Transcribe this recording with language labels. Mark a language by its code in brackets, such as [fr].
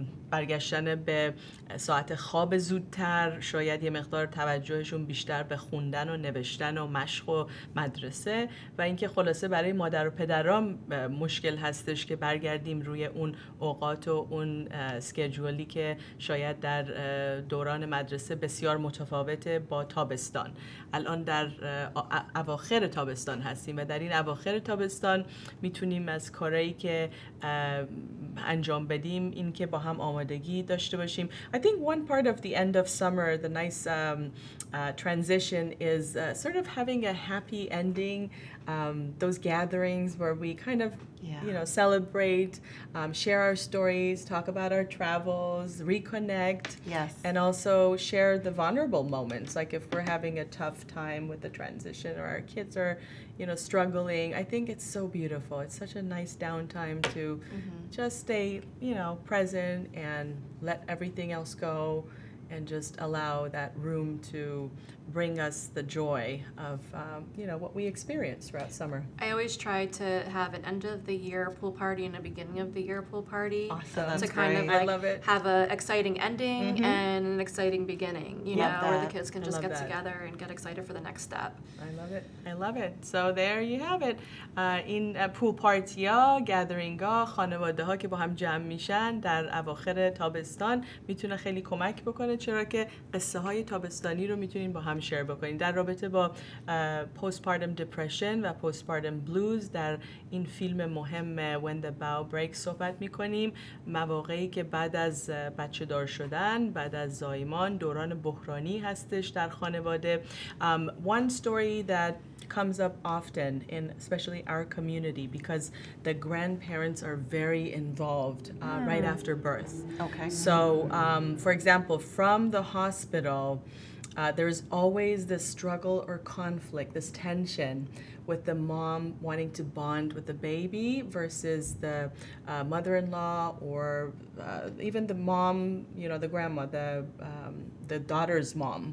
[fa] برگشتن به ساعت خواب زودتر، شاید یه مقدار توجهشون بیشتر به خوندن و نوشتن و مشق و مدرسه و اینکه خلاصه برای مادر و پدرام مشکل هستش که برگردیم روی اون اوقات و اون اسکیجولی که شاید در دوران مدرسه بسیار متفاوته با تابستان. الان در اواخر تابستان هستیم و در این اواخر تابستان میتونیم از کارهایی که انجام بدیم این که با هم آمادگی داشته باشیم. [en] I think one part of the end of summer, the nice transition is sort of having a happy ending. Those gatherings where we kind of, celebrate, share our stories, talk about our travels, reconnect, and also share the vulnerable moments. Like if we're having a tough time with the transition or our kids are, struggling, I think it's so beautiful. It's such a nice downtime to just stay, present and let everything else go and just allow that room to bring us the joy of, what we experience throughout summer. I always try to have an end of the year pool party and a beginning of the year pool party. Awesome. To kind of have an exciting ending and an exciting beginning, where the kids can just get together and get excited for the next step. I love it. So there you have it. [fa] این پول پارتی ها، گدرینگ ها، خانواده ها که با هم جمع میشن در اواخر تابستان میتونه خیلی کمک بکنه چرا که قصه های تابستانی رو میتونین با هم شیر بکنین. در رابطه با [en] postpartum depression [fa] و [en] postpartum blues [fa] در این فیلم مهم When the Bow Breaks صحبت میکنیم. مواقعی که بعد از بچه دار شدن، بعد از زایمان، دوران بحرانی هستش در خانواده. [en] One story that comes up often in especially our community because the grandparents are very involved right after birth. Okay. So, for example, from the hospital, there's always this struggle or conflict, this tension with the mom wanting to bond with the baby versus the mother-in-law or even the mom, you know, the grandma, the daughter's mom.